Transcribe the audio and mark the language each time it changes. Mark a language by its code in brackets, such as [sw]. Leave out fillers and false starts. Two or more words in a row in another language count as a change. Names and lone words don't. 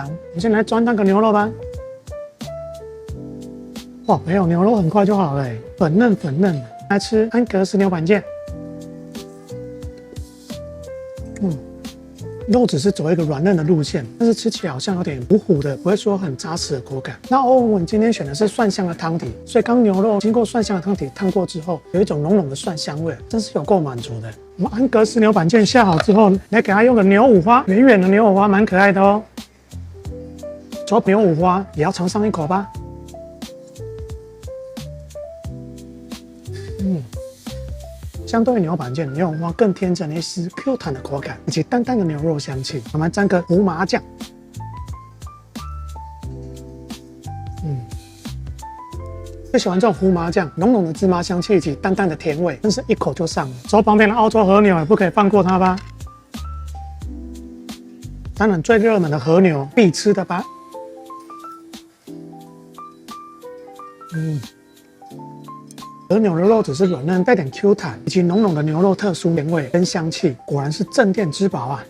[zh] 我们先來裝那個牛肉吧。哇，沒有牛肉很快就好了，粉嫩粉嫩的。來吃安格斯牛板腱。肉只是走一個軟嫩的路線，但是吃起來好像有點糊糊的，不會說很扎實的口感。那歐文今天選的是蒜香的湯底，所以剛牛肉經過蒜香的湯底燙過之後，有一種濃濃的蒜香味，真是有夠滿足的。我們安格斯牛板腱下好之後，來給它用個牛五花，圓圓的牛五花蠻可愛的哦。做牛五花也要嘗上一口吧。相對於牛板腱，牛五花更添加了一絲 Q 彈的口感，以及淡淡的牛肉香氣。我們沾個胡麻醬，最喜歡這種胡麻醬，濃濃的芝麻香氣以及淡淡的甜味，真是一口就上了。手旁邊的澳洲和牛也不可以放過它吧？當然，最熱門的和牛必吃的吧。和牛的肉只是軟嫩，帶點 Q 彈，以及濃濃的牛肉特殊甜味跟香氣，果然是鎮店之寶啊！